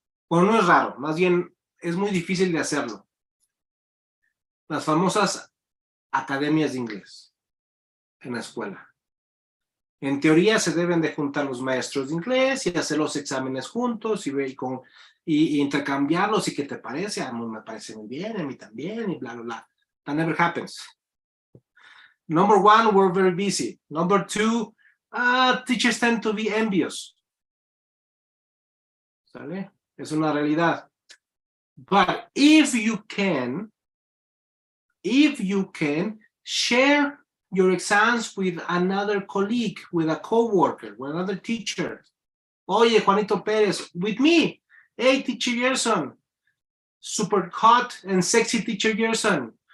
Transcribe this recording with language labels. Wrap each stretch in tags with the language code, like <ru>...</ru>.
<es>Bueno, no es raro, más bien es muy difícil de hacerlo. Las famosas academias de inglés en la escuela. En teoría se deben de juntar los maestros de inglés y hacer los exámenes juntos y intercambiarlos y ¿qué te parece? A mí me parece muy bien, a mí también y bla, bla, bla.</es> <en>That never happens. Number one, we're very busy. Number two, teachers tend to be envious.</en> <es>¿Sale? Es una realidad.</es> <en>But if you can, if you can, share your exams with another colleague, with a coworker, with another teacher. Oye, Juanito Perez, with me. Hey, Teacher Gerson, super hot and sexy Teacher Gerson.</en>